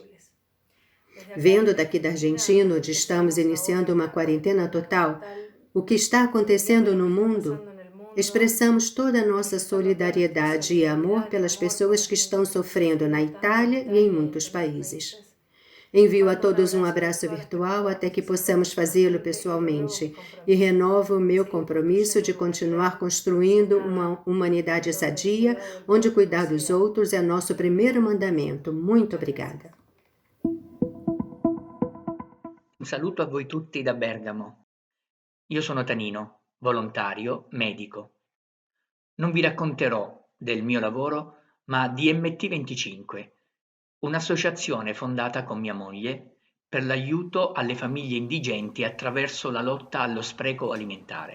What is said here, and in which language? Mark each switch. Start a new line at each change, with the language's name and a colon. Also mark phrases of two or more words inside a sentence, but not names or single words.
Portuguese: Vendo daqui da Argentina, onde estamos iniciando uma quarentena total, o que está acontecendo no mundo, expressamos toda a nossa solidariedade e amor pelas pessoas que estão sofrendo na Itália e em muitos países. Envio a todos um abraço virtual até que possamos fazê-lo pessoalmente e renovo o meu compromisso de continuar construindo uma humanidade sadia, onde cuidar dos outros é nosso primeiro mandamento. Muito obrigada.
Italian: Un saluto a voi tutti da Bergamo. Io sono Tanino, volontario, medico. Non vi racconterò del mio lavoro, ma di MT25, un'associazione fondata con mia moglie per l'aiuto alle famiglie indigenti attraverso la lotta allo spreco alimentare.